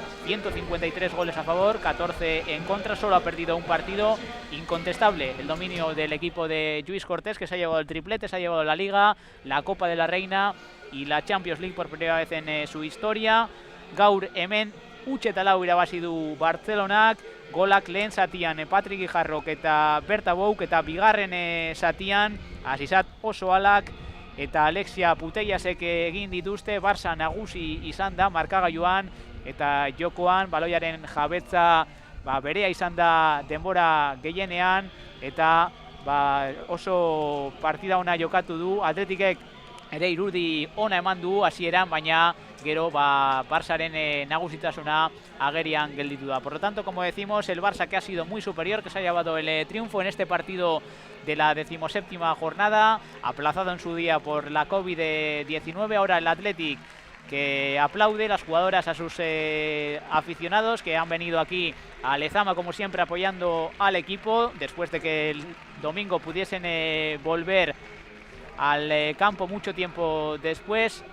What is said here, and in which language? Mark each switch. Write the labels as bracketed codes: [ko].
[es] 153 goles a favor, 14 en contra. Solo ha perdido un partido. Incontestable el dominio del equipo de Lluís Cortés, que se ha llevado el triplete, se ha llevado la Liga, la Copa de la Reina y la Champions League por primera vez en su historia. [eu] Gaur hemen Uchetalau irabazi du Bartzelonak. Golak lehen zatian Patrick Guijarrok eta Berta Bouk, eta bigarren zatian Asisat Osoalak eta Alexia Puteiasek egin dituzte. Barça nagusi izan da markagailuan eta jokoan baloiaren jabetza berea izan da denbora gehienean, eta oso partida ona jokatu du. Atletikek ere irudi ona eman du hasieran, baina gero Barçaren nagusitasuna agerian gelditu da. [es] Por lo tanto, como decimos, el Barça, que ha sido muy superior, que se ha llevado el triunfo en este partido de la 17ª jornada, aplazado en su día por la COVID-19. Ahora el Athletic, que aplaude, las jugadoras a sus aficionados que han venido aquí a Lezama, como siempre, apoyando al equipo, después de que el domingo pudiesen volver al campo mucho tiempo después.